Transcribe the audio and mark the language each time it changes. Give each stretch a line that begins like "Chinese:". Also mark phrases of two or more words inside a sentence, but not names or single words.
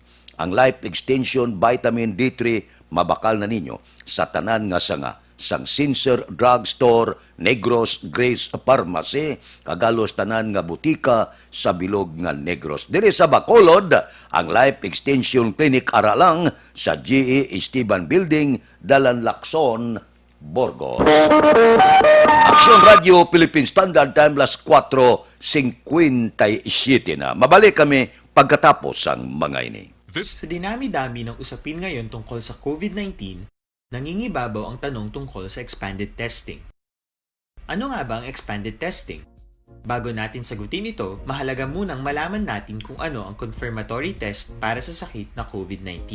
Hiligaynon: Ang Life Extension Vitamin D3 mabakal na ninyo sa tanan nga sanga sang Sincer Drugstore, Negros Grace Pharmacy, kagalos tanan nga butika sa bilog nga Negros. Diri sa Bacolod, ang Life Extension Clinic aralang sa GE Esteban Building, Dalan Lacson, Burgos. Aksyon Radio
English: Philippine Standard Time
Hiligaynon: las 4:57 na. Mabalik kami pagkatapos ang mga ini.
Filipino: Sa dinami-dami ng usapin ngayon tungkol sa COVID-19, nangingibabaw ang tanong tungkol sa
English: expanded testing.
Filipino: Ano nga ba ang
English: expanded testing?
Filipino: Bago natin sagutin ito, mahalaga munang malaman natin kung ano ang
English: confirmatory test
Filipino: para sa sakit na COVID-19.